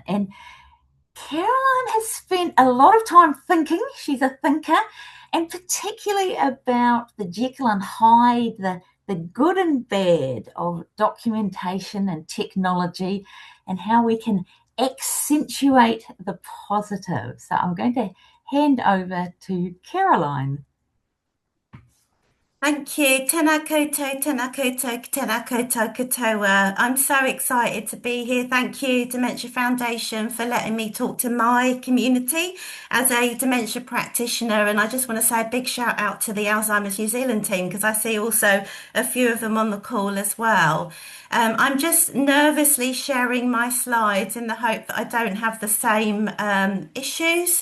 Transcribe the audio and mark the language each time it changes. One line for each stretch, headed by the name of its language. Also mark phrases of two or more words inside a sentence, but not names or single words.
English: And Caroline has spent a lot of time thinking, she's a thinker, and particularly about the Jekyll and Hyde, the good and bad of documentation and technology, and how we can accentuate the positive. So I'm going to hand over to Caroline. Thank you.
Māori: Tēnā koutou, tēnā koutou, tēnā koutou katoa.
English: I'm so excited to be here. Thank you, Dementia Foundation, for letting me talk to my community as a dementia practitioner. And I just want to say a big shout out to the Alzheimer's New Zealand team, because I see also a few of them on the call as well. I'm just nervously sharing my slides in the hope that I don't have the same issues.